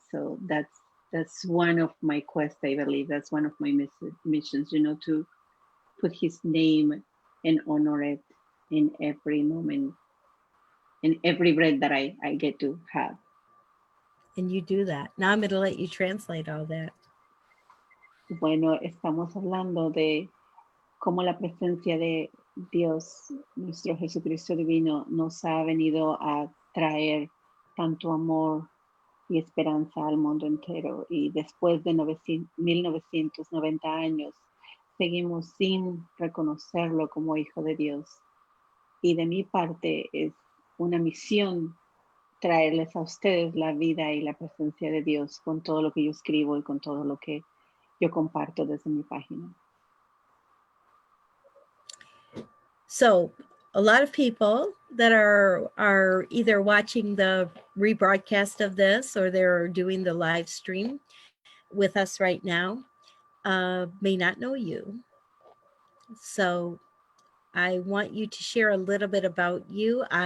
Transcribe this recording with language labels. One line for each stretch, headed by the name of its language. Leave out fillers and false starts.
English: So that's one of my quests, I believe. That's one of my missions, to put his name and honor it in every moment, in every breath that I get to have. And you do that. Now I'm going to let you translate all that.
Spanish: Bueno, estamos hablando de cómo la presencia de Dios, nuestro Jesucristo divino, nos ha venido a traer tanto amor y esperanza al mundo entero. Y después de 1990 años, seguimos sin reconocerlo como hijo de Dios. Y de mi parte es una misión traerles a ustedes la vida y la presencia de Dios con todo lo que yo escribo y con todo lo que yo comparto desde mi página.
English: So a lot of people that are either watching the rebroadcast of this or they're doing the live stream with us right now may not know you. So I want you to share a little bit about you.